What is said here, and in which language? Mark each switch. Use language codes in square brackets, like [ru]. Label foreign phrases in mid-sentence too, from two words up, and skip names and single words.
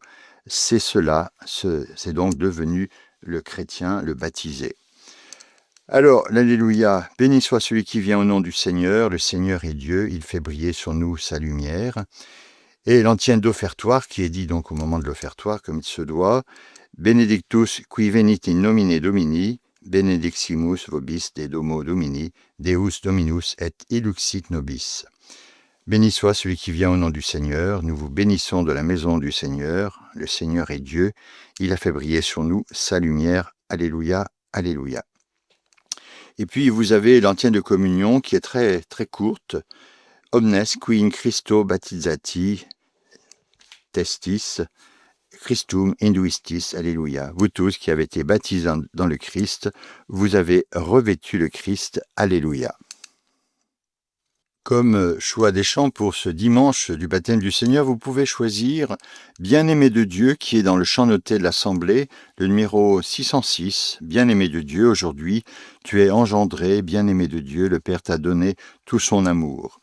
[fr] C'est cela, c'est donc devenu le chrétien, le baptisé. Alors, l'Alléluia, béni soit celui qui vient au nom du Seigneur. Le Seigneur est Dieu, il fait briller sur nous sa lumière. Et l'antienne d'offertoire, qui est dit donc au moment de l'offertoire, comme il se doit, [la] Benedictus qui venit in nomine Domini, benediximus vobis de domo Domini, Deus Dominus et illuxit nobis. [fr] Béni soit celui qui vient au nom du Seigneur, nous vous bénissons de la maison du Seigneur, le Seigneur est Dieu, il a fait briller sur nous sa lumière, Alléluia, Alléluia. Et puis vous avez l'antienne de communion qui est très très courte, [la] Omnes qui in Christo baptizati testis, Christum induistis, [fr] Alléluia. Vous tous qui avez été baptisés dans le Christ, vous avez revêtu le Christ, Alléluia. Comme choix des chants pour ce dimanche du baptême du Seigneur, vous pouvez choisir Bien-aimé de Dieu qui est dans le chant noté de l'Assemblée, le numéro 606, Bien-aimé de Dieu, aujourd'hui, tu es engendré, bien-aimé de Dieu, le Père t'a donné tout son amour.